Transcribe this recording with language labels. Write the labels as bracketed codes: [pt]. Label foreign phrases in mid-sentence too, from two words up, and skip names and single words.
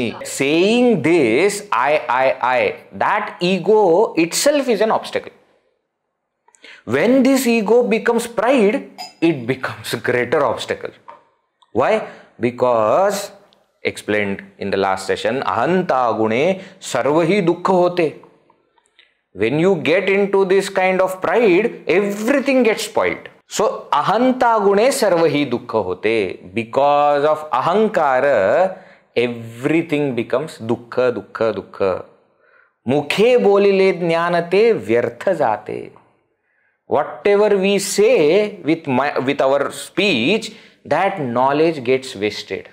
[en] Saying this, I, that ego itself is an obstacle. When this ego becomes pride, it becomes a greater obstacle. Why? Because, explained in the last session, [mr] अहंता गुणे सर्वहि दुःख होते. [en] When you get into this kind of pride, everything gets spoiled. So, [mr] अहंता गुणे सर्वहि दुःख होते. [en] Because of ahankara, everything becomes [sa] दुःख, दुःख, दुःख. [mr] मुखे बोलिले ज्ञानते व्यर्थ जाते. [en] Whatever we say with our speech, that knowledge gets wasted.